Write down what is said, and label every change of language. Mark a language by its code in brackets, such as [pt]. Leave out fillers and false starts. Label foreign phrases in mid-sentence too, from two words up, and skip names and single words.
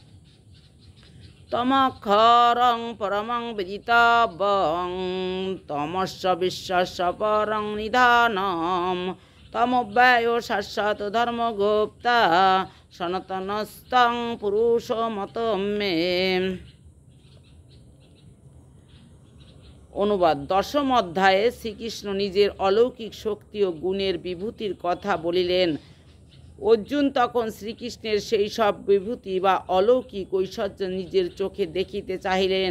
[sa] तमक्षरं परमं विदितव्यं तमस्य विश्वस्य परं निधानं तमव्ययो शाश्वत धर्मगुप्ता सनातनस्तं पुरुषमतं मे। [bn] অনুবাদ। দশম অধ্যায়ে শ্রীকৃষ্ণ নিজের অলৌকিক শক্তি ও গুণের বিভূতির কথা বলিলেন। অর্জুন তখন শ্রীকৃষ্ণের সেই সব বিভূতি বা অলৌকিক ঐশ্বর্য নিজের চোখে দেখিতে চাহিলেন।